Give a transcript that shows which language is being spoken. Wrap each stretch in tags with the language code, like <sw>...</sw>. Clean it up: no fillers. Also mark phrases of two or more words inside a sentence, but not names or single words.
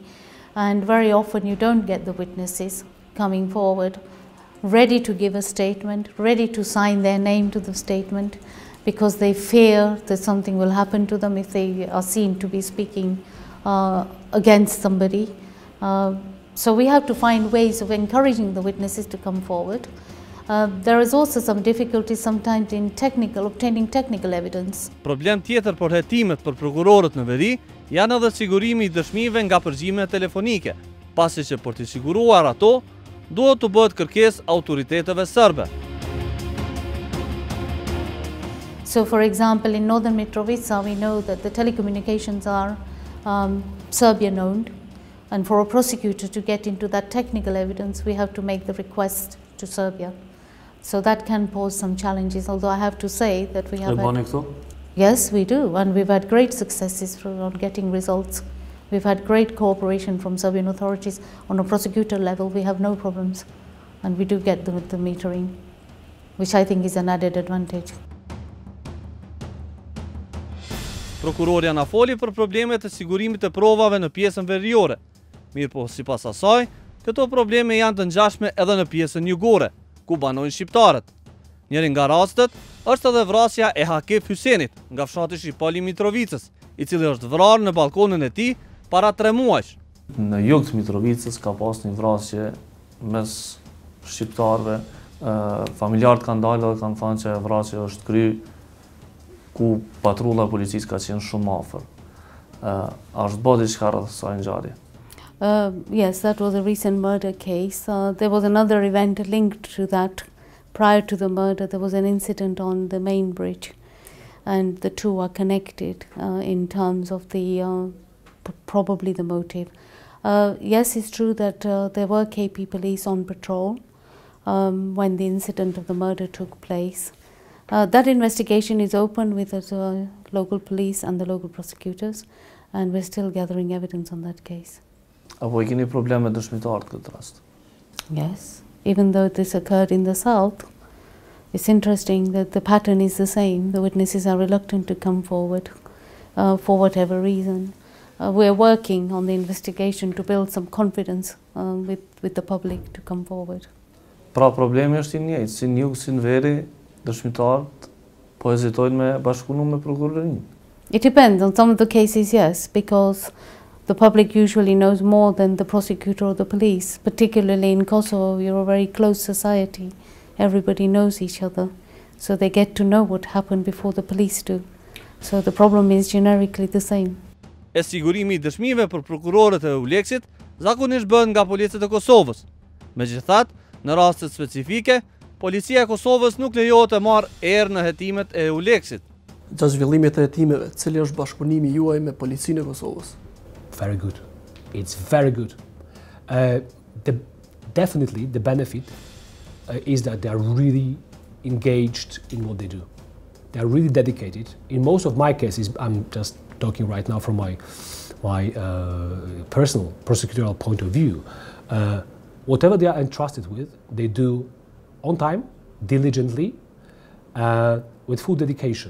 <en>And very often you don't get the witnesses coming forward, ready to give a statement, ready to sign their name to the statement, because they fear that something will happen to them if they are seen to be speaking against somebody. So we have to find ways of encouraging the witnesses to come forward. There is also some difficulty sometimes in obtaining technical evidence.</en> <sq>Problem tjetër për hetimet për prokurorët në veri janë edhe sigurimi I dëshmive nga përgjigjet telefonike, pasi që për të siguruar ato, duhet të bëhet kërkesë autoriteteve serbe.</sq> <en>So, for example, in northern Mitrovica, we know that the telecommunications are Serbian-owned, and for a prosecutor to get into that technical evidence, we have to make the request to Serbia. So that can pose some challenges, although I have to say that we have yes, we do, and we've had great successes on getting results. We've had great cooperation from Serbian authorities. On a prosecutor level, we have no problems, and we do get the metering, which I think is an added advantage.</en> <sq>Prokuroria na foli për problemet e sigurimit të provave në pjesën veriore. Mirë po, sipas asaj, këto probleme janë të ngjashme edhe në pjesën jugore, ku banojnë shqiptarët. Njëri nga rastet është edhe vrasja e Hakif Hysenit nga fshati Shqipali Mitrovicës, i cili është vrarë në balkonin e tij para 3 muajsh. Në jug të Mitrovicës ka pas një vrasje mes shqiptarëve. Familjarët kanë dalë dhe kanë thënë që vrasja është kry ku patrulla e policisë ka qenë shumë afër. A është bërë diçka rreth kësaj ngjarje?</sq> <en>Yes, that was a recent murder case. There was another event linked to that. Prior to the murder, there was an incident on the main bridge, and the two are connected in terms of the probably the motive. Yes, it's true that there were KP police on patrol when the incident of the murder took place. That investigation is open with the local police and the local prosecutors, and we're still gathering evidence on that case.</en> <sq>Apo keni probleme me dëshmitarët këtë rast?</sq> <en>Yes, even though this occurred in the south, it's interesting that the pattern is the same. The witnesses are reluctant to come forward for whatever reason. We're working on the investigation to build some confidence with the public to come forward.</en> <sq>Pra problemi është i njëjtë, si në jug si në veri, dëshmitarët po hezitojnë me bashkëpunu me prokurorinë.</sq> <en>It depends. On some of the cases, yes, because the public usually knows more than the prosecutor or the police. Particularly in Kosovo, we're a very close society. Everybody knows each other, so they get to know what happened before the police do. So the problem is generically the same.</en> <sq>E sigurimi I dëshmive për prokurorët e Euleksit zakonisht bëhen nga policët e Kosovës. Megjithatë, në raste specifike, policia e Kosovës nuk lejohet të marrë erë në hetimet e Euleksit. Gjatë zhvillimit të hetimeve, cili është bashkëpunimi juaj me policinë e Kosovës?</sq> <en>Very good. It's very good. Definitely the benefit is that they are really engaged in what they do. They are really dedicated. In most of my cases, I'm just talking right now from my personal prosecutorial point of view, whatever they are entrusted with, they do on time, diligently, with full dedication.</en>